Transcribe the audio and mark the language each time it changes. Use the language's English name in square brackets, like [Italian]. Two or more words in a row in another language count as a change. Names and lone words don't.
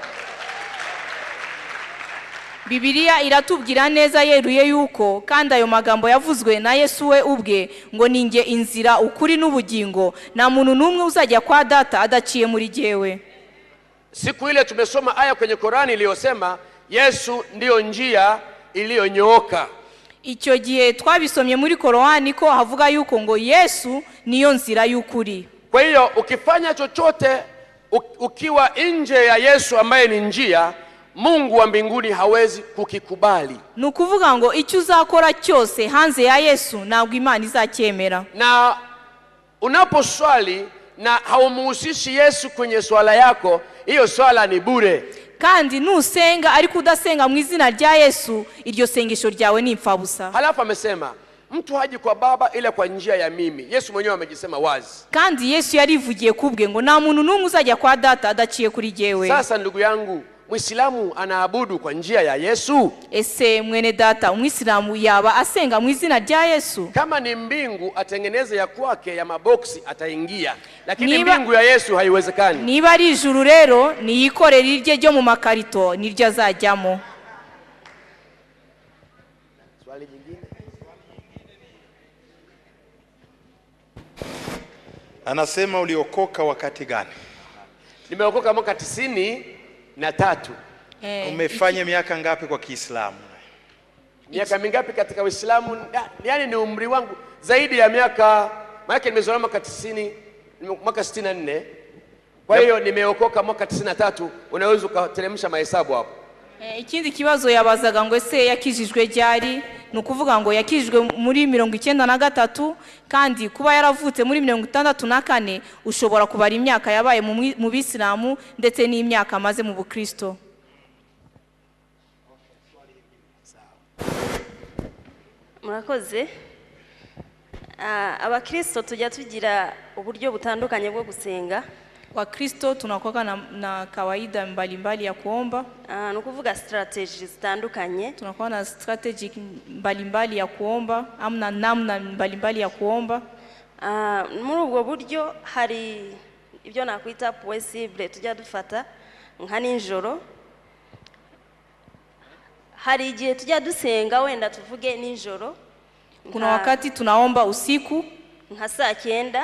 [Kinyarwanda] Biblia iratubwira neza yeruye yuko kandi ayo magambo yavuzwe na Yesu we ubwe ngo ninge inzira ukuri n'ubugingo, na muntu numwe uzajya kwa data adaciye muri jewe. [Swahili] Siku ile tumesoma aya kwenye Qur'ani iliyosema Yesu ndiyo njia iliyonyooka. [Kinyarwanda] icyo gihe twabisomye muri Korani ko havuga yuko ngo Yesu niyo nzira y'ukuri. [Swahili] Kwa hiyo ukifanya chochote ukiwa nje ya Yesu ambaye ni njia, Mungu wa mbinguni hawezi kukikubali. [Kinyarwanda] Nukuvuga ngo icyo uzakora cyose hanze ya Yesu ntabwo Imana izacyemera. [Swahili] Na unaposwali na haumuhusishi Yesu kwenye swala yako, hiyo swala ni bure. [Kinyarwanda] Kandi nusenga ariko udasenga mu izina rya Yesu, iryo sengesho ryawe ni imfabusa. [Swahili] Halafu amesema mtu haji kwa Baba ila kwa njia ya mimi. Yesu mwenyewe amejisema wazi. [Kinyarwanda] Kandi Yesu yarivugiye kubwe ngo nta muntu n'umwe uzajya kwa Data adaciye kuri jewe. [Swahili] Sasa ndugu yangu, Muislamu anaabudu kwa njia ya Yesu? [Kinyarwanda] Ese mwene data, Muislamu yaba asenga mu izina rya Yesu? [Swahili] Kama ni mbingu atengeneze ya kwake ya maboksi ataingia, lakini mbingu ya Yesu haiwezekani. [Kinyarwanda] Niba ari ijuru rero niyikorera irye ryo mu makarito niryo azajyamo. [Swahili] Swali jingine? Anasema uliokoka wakati gani? Nimeokoka mwaka 93. Umefanya miaka ngapi kwa Kiislamu? Miaka mingapi katika Uislamu? Yaani ni umri wangu zaidi ya miaka, maana nimezaliwa mwaka 90, mwaka 64. Kwa hiyo nimeokoka mwaka 93, unaweza kuteremsha mahesabu hapo. [Kinyarwanda] Ikindi kibazo yabazaga ngo ese yakijijwe ryari? Nukuvuga ngo yakijijwe muri 93, kandi kuba yaravutse muri 64 ushobora kubara imyaka yabaye mu Bisilamu ndetse n'imyaka amaze mu Bukristo. Murakoze. Abakristo tujya tugira uburyo butandukanye bwo gusenga. [Swahili] Wakristo tunakuwa na kawaida mbalimbali ya kuomba. [Kinyarwanda] Nukuvuga strategies zitandukanye. [Swahili] Tunakuwa na strategy mbalimbali ya kuomba, amna namna mbalimbali ya kuomba. [Kinyarwanda] Muri ubwo buryo hari ibyo nakwita possible tujya dufata nka ninjoro. Hari igihe tujya dusenga wenda tuvuge ninjoro. [Swahili] Kuna wakati tunaomba usiku [Kinyarwanda] nka saa 9